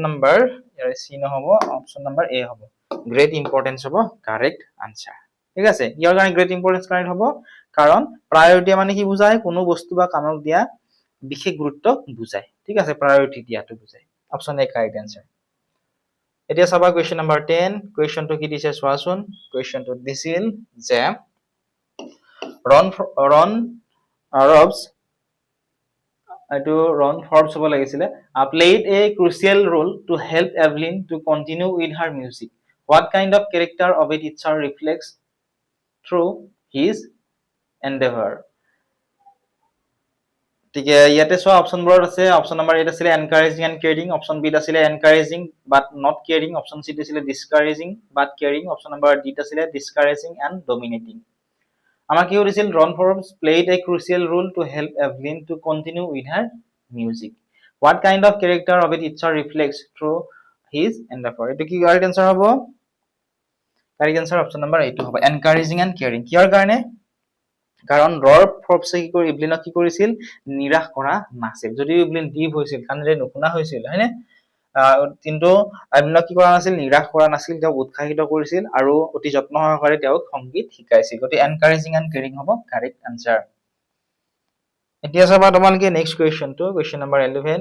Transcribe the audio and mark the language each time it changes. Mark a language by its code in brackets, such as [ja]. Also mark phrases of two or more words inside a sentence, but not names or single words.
[as] নম্বৰ ইয়াৰ সি নহব [en] option number A [as] হ'ব [en] great importance [as] হ'ব [en] correct answer [as] ঠিক আছে ইয়াৰ কাৰণে [en] great importance correct [as] হ'ব কাৰণ প্ৰায়োৰিটি মানে কি বুজায় কোনো বস্তু বা কামক দিয়া বিশেষ গুৰুত্ব বুজায় ঠিক আছে প্ৰায়োৰিটি দিয়াটো বুজায় [en] option A correct answer [as] এতিয়া চাবা [en] question number [as] 10 কোৱেশ্চনটো কি দিছে চোৱাচোন কোৱেশ্চনটো দিছিল যে Ron Forbes হ'ব লাগিছিলে [en] played a crucial role to help Evelyn to continue with her music what kind of character of a teacher reflects through his endeavor [as] ঠিক ইয়াতে সব অপচন বোৰ আছে [en] option number 8 আছিল encouraging and caring option B আছিল encouraging but not caring option C আছিল discouraging but caring option number D আছিল discouraging and dominating [as] আমাক কি দিছিল [en] Ron Forbes played a crucial role to help Evelyn to continue with her music what kind of character of a teacher reflects through his endeavor [as] এটো কি [en] correct answer [as] হ'ব [en] correct answer option number 8 [as] হ'ব [en] encouraging and caring [as] কিহৰ কাৰণে কাৰণ Ron Forbes কি কৰি এভলিনক কি কৰিছিল নিৰাশ কৰা নাছিল যদি এভলিন ডিভ হৈছিল কানৰে নুশুনা হৈছিল হয়নে কিন্তু আইনুলক কি কৰা নাছিল, নিৰাশ কৰা নাছিল, তেওঁক উৎসাহিত কৰিছিল আৰু অতি যত্ন সহকাৰে তেওঁক সংগীত শিকাইছিল। গতিকে [en] encouraging and caring [as] হ'ব [en] correct answer. [as] এতিয়া চাবা তোমালোকে [en] next question, question number [as] 11।